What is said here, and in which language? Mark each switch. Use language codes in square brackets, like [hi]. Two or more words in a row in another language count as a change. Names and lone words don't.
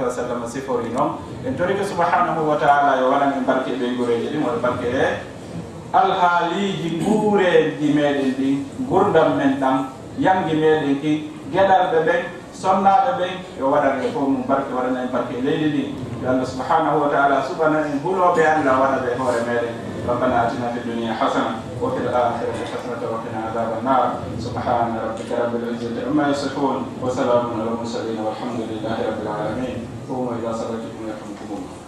[ar] وسلم [ff] sifori noon en toriki [ar] سبحانه وتعالى [ff] yo waɗan en barki e ɓe gureji ɗin wona barki e alhaaliji nguureji meɗen ɗin gurdam men ɗam yangi meɗen ki geɗalɓe ɓen sonnaɓe ɓen yo waɗan e fof mum barke waɗana en barke leydi ɗi yo Allah [ar] سبحانه وتعالى [ff] subhana en huloɓe Allah waɗa ɓe hoore meɗen [ar] ربنا آتنا في الدنيا حسنة وفي الآخرة حسنة وقنا عذاب النار سبحان ربك رب العزة عما يصفون وسلام على المرسلين والحمد لله رب العالمين قوموا إلى صلاتكم يرحمكم الله